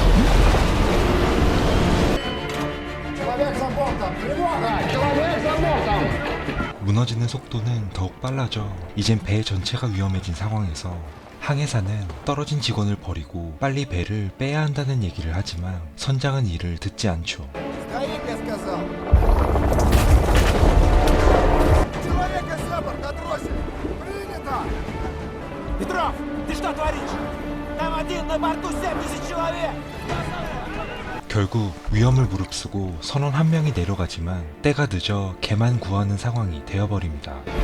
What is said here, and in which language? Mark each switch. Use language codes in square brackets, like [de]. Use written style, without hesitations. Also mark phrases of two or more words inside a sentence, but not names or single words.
[ko] 무너지는 속도는 더욱 빨라져 이젠 배 전체가 위험해진 상황에서 항해사는 떨어진 직원을 버리고 빨리 배를 빼야 한다는 얘기를 하지만 선장은 이를 듣지 않죠. [ru] Петров, ты что творишь? Там один на борту 70 человек! [ko] 결국 위험을 무릅쓰고 선원 한 명이 내려가지만 때가 늦어 개만 구하는 상황이 되어버립니다.